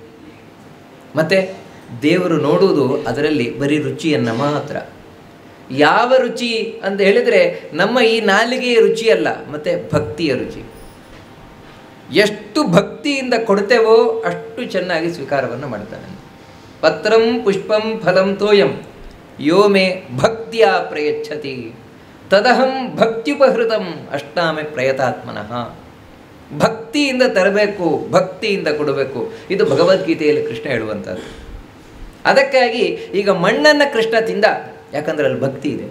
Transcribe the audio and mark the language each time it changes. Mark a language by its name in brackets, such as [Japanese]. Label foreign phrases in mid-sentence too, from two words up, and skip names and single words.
[Kannada] ಮತ್ತು ದೇವರು ನೋಡುವುದು ಅದರಲ್ಲಿ ಬರೀ ರುಚಿಯನ್ನು ಮಾತ್ರ. ಯಾವ ರುಚಿ ಅಂತ ಹೇಳಿದರೆ ನಮ್ಮ ಈ ನಾಲಿಗೆಯ ರುಚಿಯಲ್ಲ, ಮತ್ತು ಭಕ್ತಿಯ ರುಚಿ. ಎಷ್ಟು ಭಕ್ತಿಯಿಂದ ಕೊಡ್ತೇವೋ ಅಷ್ಟು ಚೆನ್ನಾಗಿ ಸ್ವೀಕಾರವನ್ನು ಮಾಡ್ತಾನೆ. [Sanskrit] ಪತ್ರಂ ಪುಷ್ಪಂ ಫಲಂ ತೋಯಂ ಯೋ ಮೇ ಭಕ್ತಿಯ ಪ್ರಯಚ್ಛತಿ ತದಹಂ ಭಕ್ತ್ಯುಪಹೃತಂ ಅಷ್ಟಾಮೆ ಪ್ರಯತಾತ್ಮನಃ. [Kannada] ಭಕ್ತಿಯಿಂದ ತರಬೇಕು, ಭಕ್ತಿಯಿಂದ ಕೊಡಬೇಕು. ಇದು ಭಗವದ್ಗೀತೆಯಲ್ಲಿ ಕೃಷ್ಣ ಹೇಳುವಂಥದ್ದು. ಅದಕ್ಕಾಗಿ ಈಗ ಮಣ್ಣನ್ನು ಕೃಷ್ಣ ತಿಂದ, ಯಾಕಂದರೆ ಅಲ್ಲಿ ಭಕ್ತಿ ಇದೆ.